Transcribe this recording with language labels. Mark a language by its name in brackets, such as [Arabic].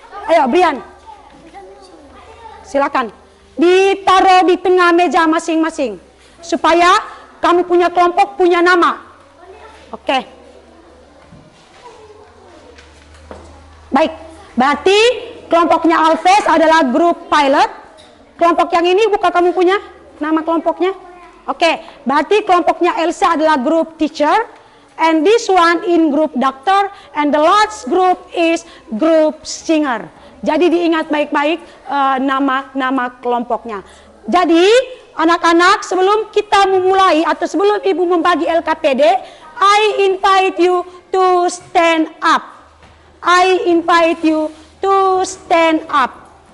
[Indonesian] Ayo Brian, silakan ditaruh di tengah meja masing-masing supaya kamu punya kelompok, punya nama. Oke. Baik, berarti kelompoknya Alves adalah grup pilot. Kelompok yang ini bukan kamu punya nama kelompoknya? Oke, berarti kelompoknya Elsa adalah grup teacher. [English] And this one in group doctor, and the last group is group singer. [Indonesian] Jadi diingat baik-baik nama-nama kelompoknya. Jadi anak-anak, sebelum kita memulai atau sebelum Ibu membagi LKPD, [English] I invite you to stand up. I invite you to stand up.